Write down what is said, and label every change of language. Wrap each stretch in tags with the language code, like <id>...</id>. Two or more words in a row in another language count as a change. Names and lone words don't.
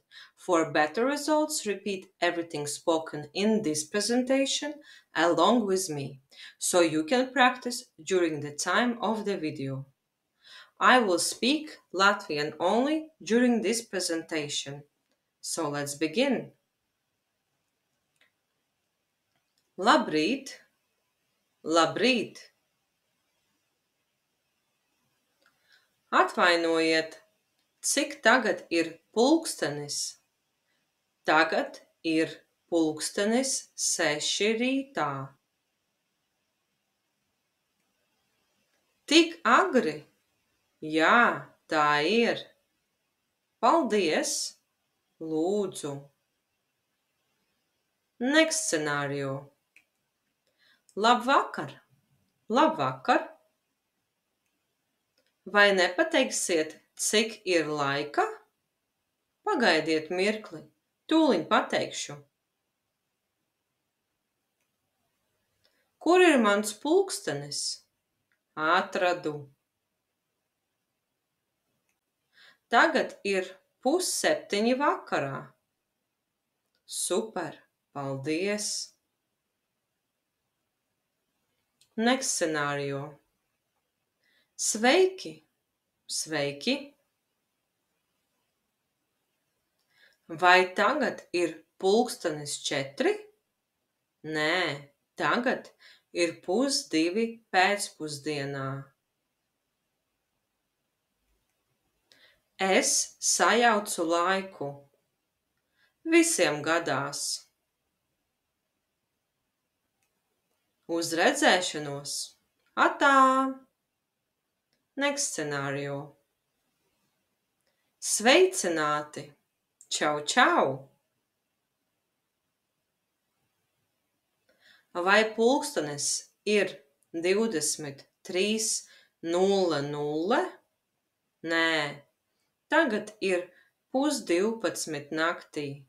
<en>For better results, repeat everything spoken in this presentation along with me, so you can practice during the time of the video. I will speak Latvian only during this presentation. So let's begin.</en> <lv>Labrīt! Labrīt! Atvainojiet, cik tagad ir pulkstenis? Tagad ir pulkstenis 6 rītā. Tik agri? Jā, tā ir. Paldies! Lūdzu.</lv> <en>Next scenario.</en> <lv>Labvakar! Labvakar! Vai nepateiksiet, cik ir laika? Pagaidiet mirkli, tūliņ pateikšu. Kur ir mans pulkstenis? Atradu. Tagad ir 6:30 vakarā. Super, paldies!</lv> <en>Next scenario.</en> <lv>Sveiki! Sveiki! Vai tagad ir pulkstenis 4? Nē, tagad ir 1:30 pēcpusdienā. Es sajaucu laiku. Visiem gadās. Uz redzēšanos! Atā!</lv> <en>Next scenario.</en> <lv>Sveicināti! Čau, čau! Vai pulkstenis ir 23:00? Nē, tagad ir 11:30 naktī.</lv>